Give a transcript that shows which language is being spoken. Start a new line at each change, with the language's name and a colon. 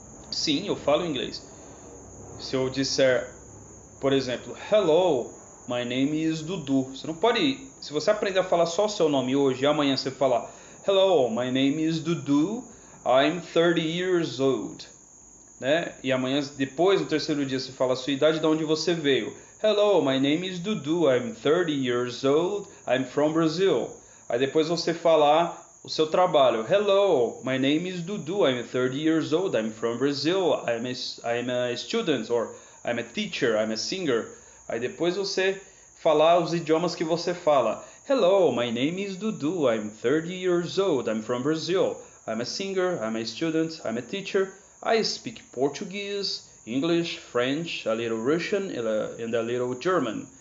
Portuguese: Sim, eu falo inglês. Se eu disser, por exemplo,
English: hello, my name is Dudu.
Portuguese: Você não pode, se você aprender a falar só o seu nome hoje e amanhã você falar,
English: hello, my name is Dudu, I'm 30 years old.
Portuguese: Né? E amanhã, depois, no terceiro dia, você fala a sua idade, de onde você veio.
English: Hello, my name is Dudu, I'm 30 years old, I'm from Brazil.
Portuguese: Aí depois você falar o seu trabalho.
English: Hello, my name is Dudu, I'm 30 years old, I'm from Brazil, I'm a student, or I'm a teacher, I'm a singer.
Portuguese: Aí depois você falar os idiomas que você fala.
English: Hello, my name is Dudu, I'm 30 years old, I'm from Brazil, I'm a singer, I'm a student, I'm a teacher. I speak Portuguese, English, French, a little Russian and a little German.